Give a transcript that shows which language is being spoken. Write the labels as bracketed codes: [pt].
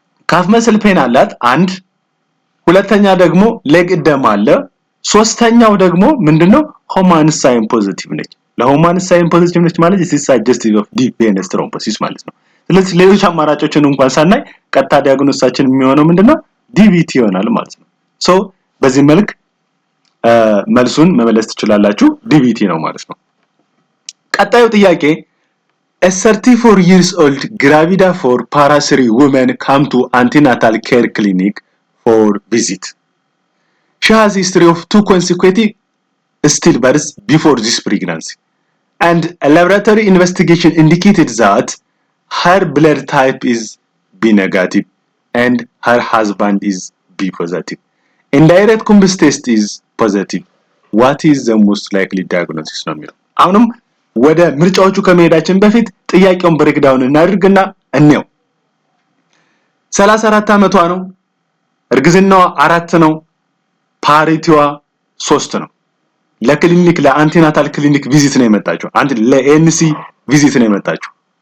[am] ካፍ መስል ፔን አላት አንድ ሁለተኛ ደግሞ ሌግ እደማ አለ ሶስተኛው ደግሞ ምንድነው Homan sign ፖዚቲቭ ነች ለሆማን ሳይን ፖዚቲቭ ነች ማለት [en] is suggestive of deep venous thrombosis [am] ማለት ነው ስለዚህ ሌሎች አማራጮችን እንኳን ሳናይ ቀጥታ ዲያግኖሲሳችን የሚሆነው ምንድነው DVT ይሆናል ማለት ነው ሶ በዚህ መልክ መልሱን መመለስ ትችላላችሁ DVT ነው ማለት ነው ቀጣዩ ጥያቄ [en] A 34 years old gravida for parasary woman come to antenatal care clinic for visit. She has a history of 2 consecutive stillbirths before this pregnancy. And a laboratory investigation indicated that her blood type is B negative and her husband is B positive. Indirect Cumbus test is positive. What is the most likely diagnosis? [am] አሁንም ወደ ምርጫዎቹ ከመሄዳችን በፊት ጥያቄውን ብሬክዳውን እናድርግና እንየው 34 አመቷ ነው እርግዝናዋ 4 ነው ፓሪቲዋ 3 ነው ለክሊኒክ ለአንቲናታል ክሊኒክ ቪዚት ነው የመጣችው አንድ ለኤንሲ ቪዚት ነው የመጣችው